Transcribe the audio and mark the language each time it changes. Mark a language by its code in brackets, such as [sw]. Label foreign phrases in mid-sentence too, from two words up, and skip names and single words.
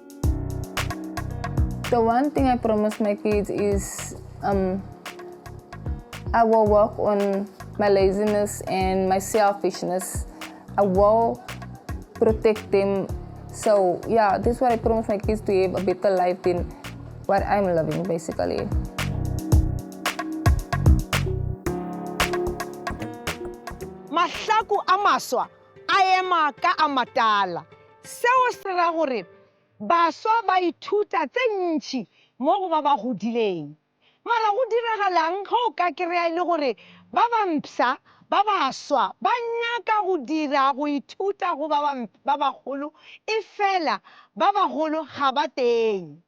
[en] The one thing I promise my kids is I will work on my laziness and my selfishness. I will protect them. So yeah, this is what I promise my kids, to have a better life than what I'm living, basically. [nso] Mahlaku a maswa a ema ka a matala. Seo se ra gore baswa ba ithuta tse ntši mo go ba ba godileng. Mara go diragalang ga o ka kry-a le gore ba bampša ba baswa ba nyaka go dira go ithuta go ba bagolo e fela ba bagolo ga ba teng.